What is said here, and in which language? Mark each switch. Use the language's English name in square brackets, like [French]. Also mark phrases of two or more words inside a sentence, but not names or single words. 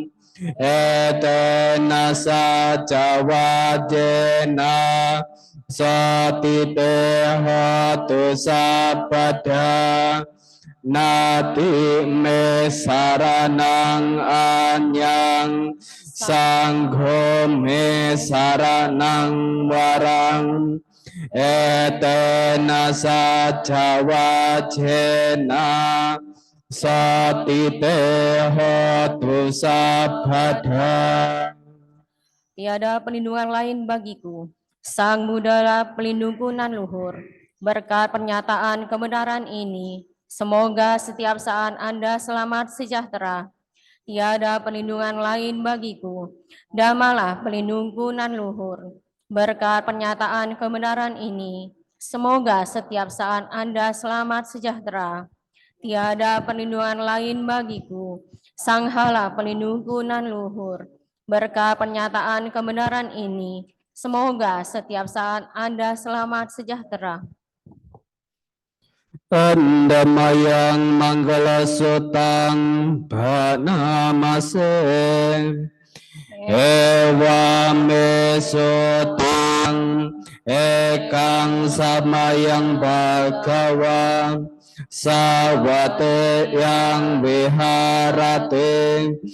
[Pali] Etena sajawajena Satite hotu sabadha Nati me saranang anyang Sangho me saranang warang Etena sajawajena Satite hotu sabadha. [Indonesian] Tiada perlindungan lain bagiku. Sang Buddha pelindungku nan luhur. Berkat pernyataan kebenaran ini, semoga setiap saat Anda selamat sejahtera. Tiada perlindungan lain bagiku. Damalah pelindungku nan luhur. Berkat pernyataan kebenaran ini, semoga setiap saat Anda selamat sejahtera. Tiada perlindungan lain bagiku. Sanghalah pelindungku nan luhur. Berkat pernyataan kebenaran ini, semoga setiap saat Anda selamat sejahtera. [Pali] Andamayang manggala sutang bhanamase ewa me sutang ekang samayang bhagawa sawate yang viharate